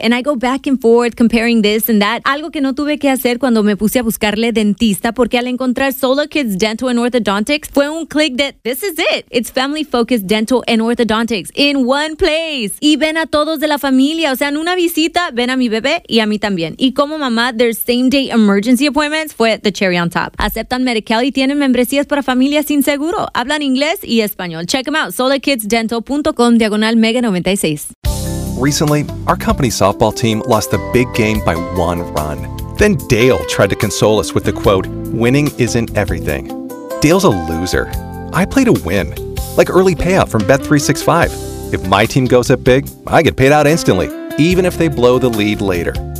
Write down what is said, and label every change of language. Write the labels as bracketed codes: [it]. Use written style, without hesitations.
[en] And I go back and forth comparing this and that. [es] Algo que no tuve que hacer cuando me puse a buscarle dentista porque al encontrar Solo Kids Dental and Orthodontics fue un click de [en] this is it. It's family focused dental and orthodontics in one place. [es] Y ven a todos de la familia, o sea, en una visita, ven a mi bebé y a mí también. Y como mamá, [en] their same day emergency appointments [es] fue [en] the cherry on top. [es] Aceptan Medi-Cal y tienen membresías para familias sin seguro. Hablan inglés y español. [en] Check them out. [es] solakidsdental.com/mega96. [en] Recently, our company softball team lost the big game by one run. Then Dale tried to console us with the quote, winning isn't everything. Dale's a loser. I play to win. Like early payout from Bet365. If my team goes up big, I get paid out instantly, even if they blow the lead later.